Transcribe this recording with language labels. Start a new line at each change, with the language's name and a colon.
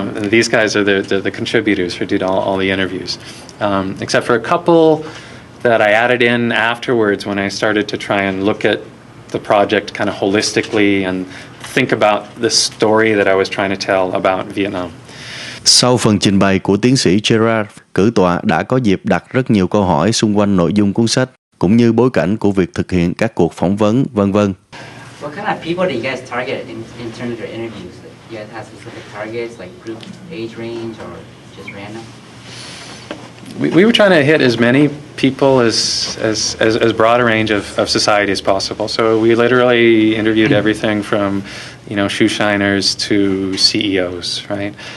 English: These guys are the contributors who did all the interviews, except for a couple that I added in afterwards when I started to try and look at the project kind of holistically and think about the story that I was trying to tell about Vietnam.
Vietnamese: Sau phần trình bày của tiến sĩ Gerard, cử tọa đã có dịp đặt rất nhiều câu hỏi xung quanh nội dung cuốn sách, cũng như bối cảnh của việc thực hiện các cuộc phỏng vấn, v.v.
English: What kind of people do you guys target in terms of your interviews? You guys have specific targets, like group age range, or just random? We were trying to hit as many people as broad a range of society as possible. So we literally interviewed everything from, shoe shiners to CEOs, right?